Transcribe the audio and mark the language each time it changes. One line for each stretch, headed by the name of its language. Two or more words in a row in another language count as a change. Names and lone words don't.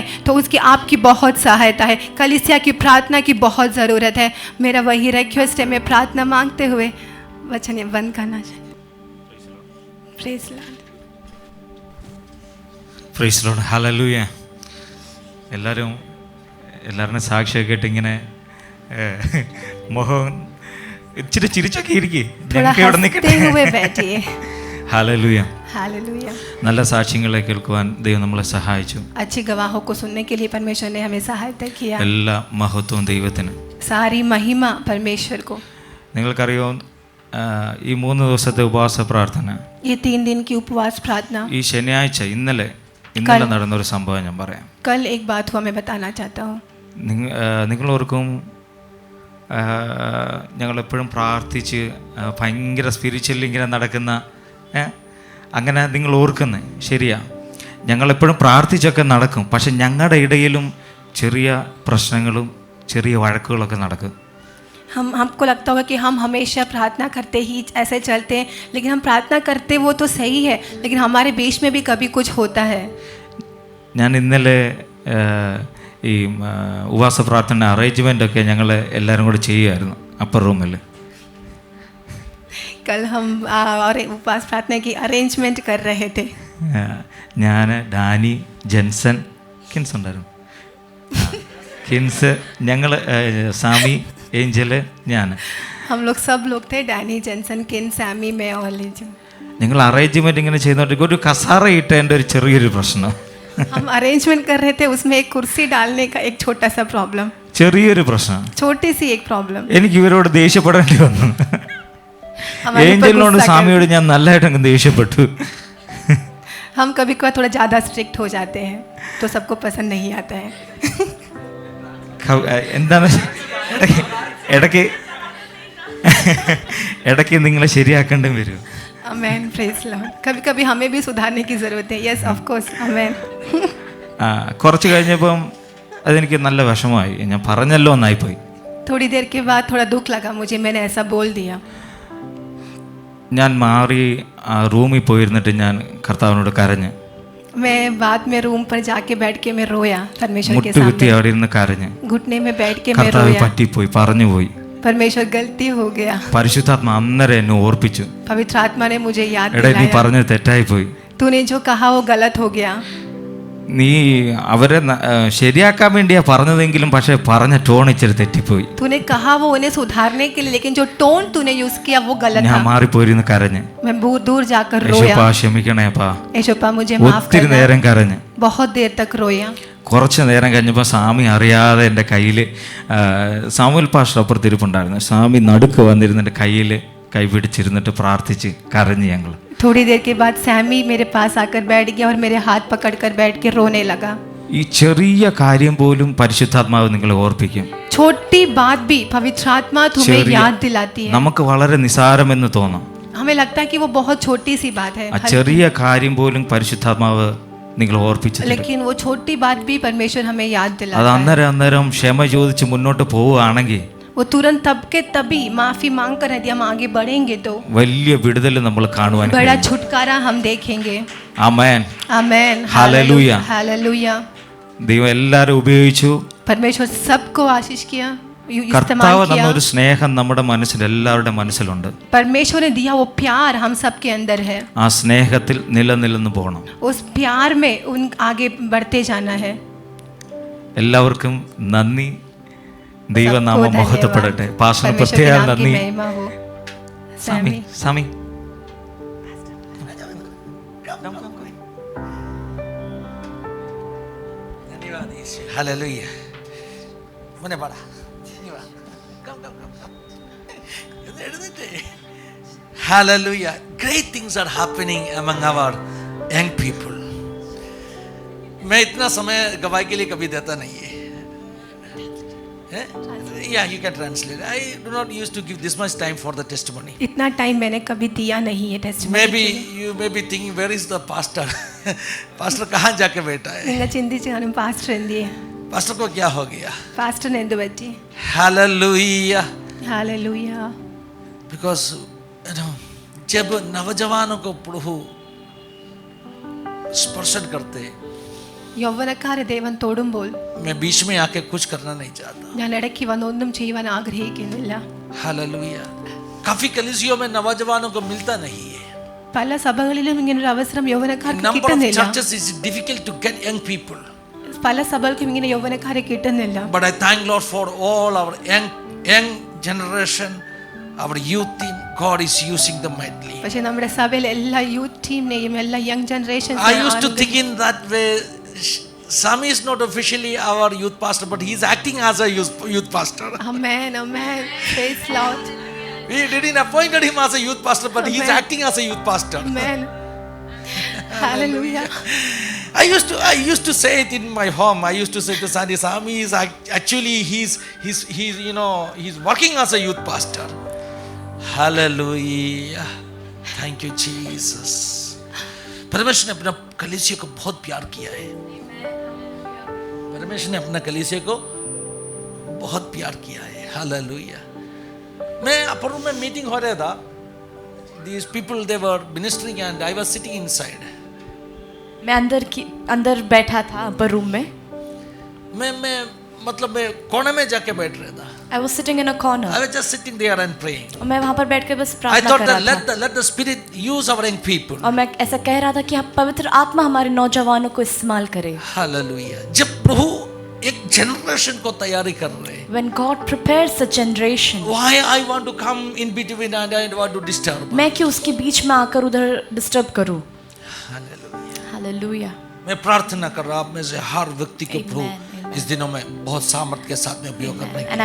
Hindi: तो उसकी आपकी बहुत सहायता है, कलीसिया की प्रार्थना की बहुत ज़रूरत है। मेरा वही रिक्वेस्ट है, मैं प्रार्थना मांगते हुए वचन ये बंद करना चाहिए।
English: Praise Lord, Praise Lord,
Malayalam: ഹല്ലേലൂയ. എല്ലാവരുടെയും സാക്ഷിയൊക്കെ ആയിട്ട് ഇങ്ങനെ മുഖം ഇച്ചിരി ചിരിച്ചൊക്കെ ഇരിക്കേ, ഞങ്ങൾക്ക് ഇവിടെ നിൽക്കട്ടെ. ഹല്ലേലൂയ. നല്ല സാക്ഷ്യങ്ങളെ കേൾക്കുവാൻ ദൈവം നമ്മളെ സഹായിച്ചു.
Hindi: अच्छी गवाहों को सुनने के लिए परमेश्वर ने हमें सहायता किया.
Malayalam: എല്ലാ മഹത്വവും ദൈവത്തിന്.
Hindi: सारी महिमा परमेश्वर को.
Malayalam: നിങ്ങൾക്കറിയോ, ഈ 3 ദിവസത്തെ ഉപവാസ പ്രാർത്ഥന,
Hindi: ये 3 दिन की उपवास प्रार्थना,
Malayalam: ഈ ശനിയാഴ്ച ഇന്നലെ നടന്നൊരു സംഭവം ഞാൻ പറയാം.
Hindi: कल एक बात हुआ मैं बताना चाहता हूँ.
Malayalam: നിങ്ങളോർക്കും ഞങ്ങളെപ്പോഴും പ്രാർത്ഥിച്ച് ഭയങ്കര സ്പിരിച്വലി ഇങ്ങനെ നടക്കുന്ന അങ്ങനെ നിങ്ങൾ ഓർക്കുന്നത് ശരിയാ. ഞങ്ങളെപ്പോഴും പ്രാർത്ഥിച്ചൊക്കെ നടക്കും, പക്ഷെ ഞങ്ങളുടെ ഇടയിലും ചെറിയ പ്രശ്നങ്ങളും ചെറിയ വഴക്കുകളൊക്കെ നടക്കും.
Hindi: हमको लगता होगा कि हम हमेशा प्रार्थना करते ही ऐसे चलते हैं, लेकिन हम प्रार्थना करते वो तो सही है, लेकिन हमारे बीच में भी कभी कुछ होता है.
Malayalam: ഞാൻ ഇന്നലെ ഈ ഉപവാസ പ്രാർത്ഥന അറേഞ്ച്മെൻ്റൊക്കെ ഞങ്ങൾ എല്ലാവരും കൂടെ ചെയ്യുമായിരുന്നു അപ്പർ റൂമിൽ.
Hindi: कल हम और उपवास प्रार्थना की अरेंजमेंट कर रहे थे.
Malayalam: ഞാൻ, ഡാനി, ജെൻസൺ, കിൻസ് ഉണ്ടായിരുന്നു, കിൻസ്, ഞങ്ങൾ, സാമി, ഏഞ്ചല്, ഞാൻ,
Hindi: हम लोग सब लोग थे, डैनी, जेंसन, किन, सैमी, मैं और लीजू.
Malayalam: ഞങ്ങൾ അറേഞ്ച്മെൻറ്റ് ഇങ്ങനെ ചെയ്യുന്നോണ്ട് ഒരു കസാര ഇട്ടതിൻ്റെ ഒരു ചെറിയൊരു പ്രശ്നം.
Hindi: हम अरेंजमेंट कर रहे थे, उसमें एक कुर्सी डालने का एक छोटा सा प्रॉब्लम,
Malayalam: ചെറിയൊരു പ്രശ്നം,
Hindi: छोटी सी एक प्रॉब्लम.
Malayalam: എനിക്ക് ഇവരോട് ദേഷ്യപ്പെടേണ്ടി വന്നു. ഏഞ്ചലിനോട് സ്വാമിയോട് ഞാൻ നല്ലതായിട്ട് അങ്ങ് ദേഷ്യപ്പെട്ടു.
Hindi: हम कभी कभी थोड़ा ज़्यादा स्ट्रिक्ट हो जाते हैं, तो सबको पसंद नहीं आता है.
Malayalam: എന്താണ് ഇടയ്ക്ക് നിങ്ങളെ ശരിയാക്കേണ്ടി വരും.
English: Amen, praise Lord.
Hindi: कभी कभी हमें भी सुधारने की ज़रूरत है.
English: Yes, of course, amen.
Malayalam: കുറച്ച് കഴിഞ്ഞപ്പം അതെനിക്ക് നല്ല വിഷമമായി, ഞാൻ പറഞ്ഞല്ലോ എന്നായിപ്പോയി.
Hindi: थोड़ी देर के बाद थोड़ा दुख लगा मुझे, मैंने ऐसा बोल दिया.
Malayalam: ഞാൻ മാറി റൂമിൽ പോയിരുന്നിട്ട് ഞാൻ കർത്താവിനോട് കരഞ്ഞ്,
Hindi: मैं बाद में रूम पर जाके बैठ के मैं रोया परमेश्वर के
Malayalam: മുട്ടുകുത്തി
Hindi: सामने.
Malayalam: അവിടെ ഇരുന്ന് കരഞ്ഞ്,
Hindi: घुटने में बैठ के मैं
Malayalam: കർത്താവ്
Hindi: रोया.
Malayalam: പറ്റിപ്പോയി, പറഞ്ഞുപോയി.
Hindi: परमेश्वर गलती हो गया.
Malayalam: പരിശുദ്ധാത്മ അന്നേരം എന്നെ ഓർപ്പിച്ചു,
Hindi: पवित्र आत्मा ने मुझे याद
Malayalam: എടാ നീ
Hindi: दिलाया,
Malayalam: പറഞ്ഞത് തെറ്റായിപ്പോയി,
Hindi: तूने जो कहा वो गलत हो गया.
Malayalam: നീ അവരെ ശരിയാക്കാൻ വേണ്ടിയാ പറഞ്ഞതെങ്കിലും പക്ഷെ പറഞ്ഞ ടോൺ ഇച്ചിരി തെറ്റിപ്പോയി.
Hindi: तूने कहा वो उन्हें सुधारने के लिए, लेकिन जो टोन तूने यूज किया वो गलत
Malayalam: ഞാൻ
Hindi: था.
Malayalam: മാറിപ്പോയിരുന്നു കരഞ്ഞ്,
Hindi: मैं दूर जाकर
Malayalam: യേശുപ്പാ
Hindi: रोया.
Malayalam: ക്ഷമിക്കണേപ്പാ.
Hindi: यशोपा मुझे माफ
Malayalam: ഒത്തിരി
Hindi: करना.
Malayalam: നേരം കരഞ്ഞ്,
Hindi: बहुत देर तक रोया.
Malayalam: കുറച്ച് നേരം കഴിഞ്ഞപ്പോൾ സ്വാമി അറിയാതെ എൻ്റെ കയ്യിൽ, സാമുൽ പാസ്റ്റർ അപ്പുറത്തിരിപ്പുണ്ടായിരുന്നു, സ്വാമി നടുക്ക് വന്നിരുന്ന് എൻ്റെ കയ്യിൽ കൈ പിടിച്ചിരുന്നിട്ട് പ്രാർത്ഥിച്ച് കരഞ്ഞ് ഞങ്ങൾ.
Hindi: थोड़ी देर के बाद सैमी मेरे पास आकर बैठ गया और मेरे हाथ पकड़कर बैठ के रोने लगा.
Malayalam: ഈ ചെറിയ കാര്യം പോലും പരിശുദ്ധാത്മാവ് നിങ്ങളെ ഓർപ്പിക്കും.
Hindi: छोटी बात भी पवित्र आत्मा तुम्हें याद दिलाती है.
Malayalam: നമുക്ക് വളരെ നിസാരമെന്ന് തോന്നും,
Hindi: हमें लगता है कि वो बहुत छोटी सी बात है,
Malayalam: ആ ചെറിയ കാര്യം പോലും പരിശുദ്ധാത്മാവ് നിങ്ങൾ ഓർപ്പിച്ചു തരും.
Hindi: लेकिन वो छोटी बात भी परमेश्वर हमें याद
Malayalam: അത്
Hindi: दिलाता है.
Malayalam: അന്നേരം ക്ഷമ ചോദിച്ച് മുന്നോട്ട് പോവുകയാണെങ്കിൽ
Hindi: वो तुरंत तब के तभी माफी मांग कर यदि हम आगे बढ़ेंगे तो
Malayalam: വലിയ വിടുതൽ നമ്മൾ കാണുവാൻ
Hindi: बड़ा
Malayalam: കഴിയും.
Hindi: छुटकारा हम देखेंगे.
Malayalam: ആമേൻ,
Hindi: आमेन, हालेलुया. हालेलुया.
Malayalam: ദൈവം എല്ലാവരും ഉപയോഗിച്ചു.
Hindi: परमेश्वर सबको आशीष किया, इस्तेमाल
Malayalam: കർത്താവ്
Hindi: किया.
Malayalam: തന്നൊരു സ്നേഹം നമ്മുടെ മനസ്സിൽ, എല്ലാവരുടെ മനസ്സിലുണ്ട്.
Hindi: परमेश्वर ने दिया वो प्यार हम सबके अंदर है.
Malayalam: ആ സ്നേഹത്തിൽ നിലനിന്ന് പോകണം.
Hindi: उस प्यार में उन आगे बढ़ते जाना है.
Malayalam: എല്ലാവർക്കും നന്ദി. ദൈവനാമം
Hindi: सबको
Malayalam: മഹത്വപ്പെടട്ടെ.
Hindi: धन्यवाद.
Malayalam: പാസ്റ്ററിന്
Hindi: परमेश्वर के
Malayalam: പ്രത്യേക
Hindi: नाम की
Malayalam: നന്ദി.
Hindi: महिमा हो.
Malayalam: സാമി,
Hindi: सैमी.
Malayalam: സാമി,
English: Hallelujah.
Malayalam: മോനെ പാടാ.
English: Hallelujah. Great things are happening among our young people.
Hindi: मैं इतना समय गवाही के लिए कभी देता नहीं है,
English: Yeah, you can translate. I do not used to give this much time for the testimony.
Hindi: इतना टाइम मैंने कभी दिया नहीं है टेस्टिमनी
English: Maybe you may be thinking, where is the pastor?
Hindi: Pastor कहाँ जाके बैठा है?
Malayalam: നിങ്ങൾ ചിന്തിച്ച് കാണും പാസ്റ്റർ എന്ത് ചെയ്യും?
Hindi: Pastor को क्या हो गया?
Malayalam: പാസ്റ്ററിന് എന്ത് പറ്റി?
English: Hallelujah. Hallelujah. Because you know,
Hindi: जब नवजवानों को प्रभु स्पर्शन करते,
Malayalam: യൗവനക്കാരെ ദൈവം തൊടുമ്പോൾ
Hindi: मैं बीच में आके कुछ करना नहीं चाहता.
Malayalam: ഞാൻ ഇടയ്ക്ക് വന്ന് ഒന്നും ചെയ്യുവാൻ ആഗ്രഹിക്കുന്നില്ല.
English: Hallelujah.
Hindi: काफी कलीसियों में नवजवानों को मिलता नहीं है.
Malayalam: പല സഭകളിലും ഇങ്ങനെ ഒരു അവസരം യൗവനക്കാർക്ക്
English: Number of
Malayalam: കിട്ടുന്നില്ല.
English: churches is difficult to get young people.
Malayalam: പല സഭകൾക്കും ഇങ്ങനെ യൗവനക്കാരെ കിട്ടുന്നില്ല.
English: But I thank Lord for all our young generation, our youth team. God is using them mightily.
Malayalam: പക്ഷേ നമ്മുടെ സഭയിലെ എല്ലാ യൂത്ത് ടീമിനെയും എല്ലാ
English: young generations I used to think in that way. Sami is not officially our youth pastor, but he is acting as a youth pastor. Amen, amen. Praise Lord. We didn't appoint him as a youth pastor, but he is acting as a youth pastor. Amen. Hallelujah. I used to say it in my home. I used to say to Sandy, Sami is actually he's you know, he's working as a youth pastor. Hallelujah. Thank you Jesus.
Hindi: परमेश्वर ने अपना कलीसिया को बहुत प्यार किया है. परमेश्वर ने अपना कलीसिया को बहुत प्यार किया है. हालेलुया. मैं
English: upper room
Hindi: में मीटिंग हो रहा था.
English: These people they were ministering and I was sitting inside.
Hindi: मैं अंदर बैठा था
English: upper room
Hindi: में. मैं मतलब मैं कोने में जाके बैठ रहा था.
English: I was sitting in a corner. I was just sitting there and praying.
Hindi: और मैं वहाँ पर बैठ के बस
English: I
Hindi: प्रार्थना
English: thought
Hindi: कर
English: that
Hindi: रहा था.
English: let the Spirit use our young people.
Hindi: और मैं ऐसा कह रहा था कि आप पवित्र आत्मा हमारे नौजवानों को इस्तेमाल करे. हालेलुया. जब प्रभु एक जनरेशन को तैयारी कर रहे हैं.
English: When God prepares a generation. Why I want to come in between and I want to disturb.
Hindi: मैं क्यों उसके बीच में आकर उधर डिस्टर्ब करूं? हालेलुया. हालेलुया. मैं प्रार्थना कर रहा हूं आप में से हर व्यक्ति को प्रभु इस दिनों में बहुत सामर्थ के साथ में उपयोग करने की.